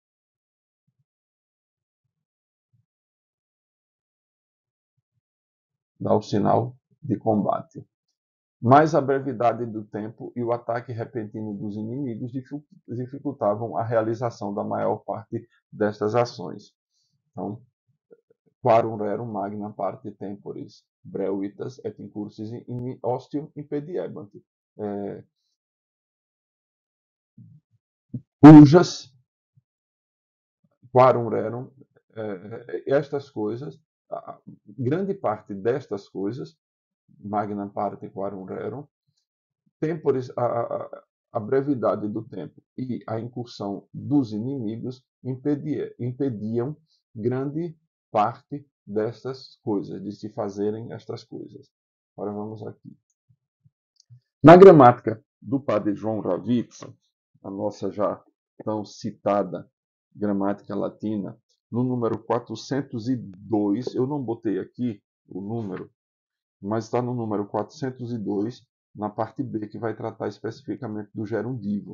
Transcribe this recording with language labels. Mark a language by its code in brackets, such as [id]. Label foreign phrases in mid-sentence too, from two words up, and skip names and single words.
[pt] Dar o sinal de combate. Mas a brevidade do tempo e o ataque repentino dos inimigos dificultavam a realização da maior parte destas ações. Então, [la] quarum rerum magna parte temporis, brevitas et incursis in ostium impediebant. Cujas, quarum rerum, [pt] estas coisas, grande parte destas coisas, [la] magna parte quarum rerum, temporis, [pt] a brevidade do tempo e a incursão dos inimigos impediam grande parte destas coisas, de se fazerem estas coisas. Agora vamos aqui. Na gramática do padre João Ravizza, a nossa já tão citada gramática latina, no número 402, eu não botei aqui o número, mas está no número 402, na parte B, que vai tratar especificamente do gerundivo.